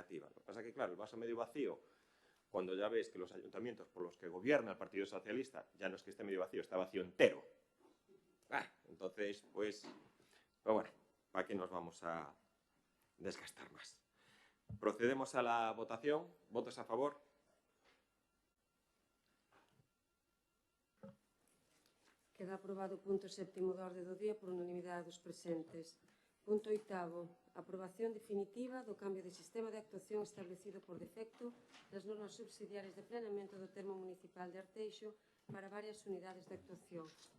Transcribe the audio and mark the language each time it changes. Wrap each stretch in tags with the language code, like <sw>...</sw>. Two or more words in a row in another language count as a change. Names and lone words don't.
<es>Lo que pasa es que, claro, el vaso medio vacío, cuando ya ves que los ayuntamientos por los que gobierna el Partido Socialista, ya no es que esté medio vacío, está vacío entero. Entonces, pues bueno, ¿para qué nos vamos a desgastar más? Procedemos a la votación. ¿Votos a favor?</es> <gl>Queda aprobado o punto 7º da orde do día por unanimidade dos presentes. Punto 8º. Aprobación definitiva do cambio de sistema de actuación establecido por defecto das normas subsidiarias de planeamento do termo municipal de Arteixo para varias unidades de actuación.</gl>